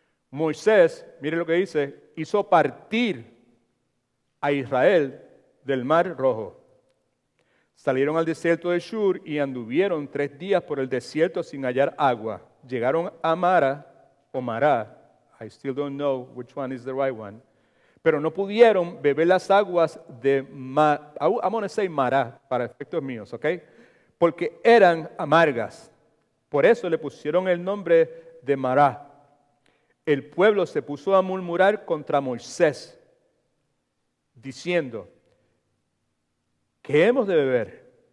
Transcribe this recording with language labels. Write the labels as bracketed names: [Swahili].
[Spanish] Moisés, mire lo que dice, hizo partir a Israel del Mar Rojo. Salieron al desierto de Shur y anduvieron 3 días por el desierto sin hallar agua. Llegaron a Mara o Mará. [English] I still don't know which one is the right one. [Spanish] Pero no pudieron beber las aguas de Mará. [English] I'm going to say [Spanish] Mará para efectos míos, ¿ok? Porque eran amargas. Por eso le pusieron el nombre de Mará. El pueblo se puso a murmurar contra Moisés, diciendo: ¿qué hemos de beber?